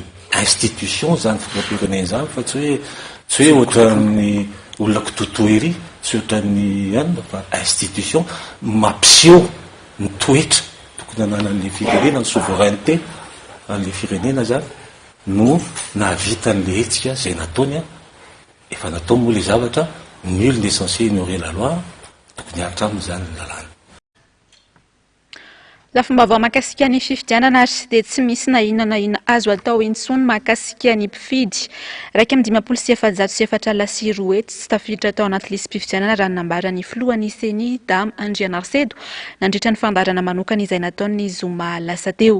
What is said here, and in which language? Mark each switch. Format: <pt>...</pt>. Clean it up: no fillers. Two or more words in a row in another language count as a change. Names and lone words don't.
<mg>Institution zany filoham-pirenena zany fa tsy hoe ohatran'ny olona kitoto ery tsy ohatran'ny fa institution mampiseho ny toetra tokony ananan'le firenena ny souveraineté an'le firenena zany no nahavita an'le hetsika zay nataony efa natao moa le zavatra</mg> <fr>nul n'est censé ignorer la loi</fr> <mg>tokony hatramo zany ny lalàna. Lafomba mahakasika ny fifidianana ary dia tsy misy na inona na inona azo atao intsony mahakasika ny mpifidy. 2,7 roety tsy tafiditra tao anaty lisy mpifidianana raha nambaran'ny filohan'ny CENI Dame Andriana Arsedo nandritra ny fandarana manokana izay nataon'ny zoma lasa teo.</mg>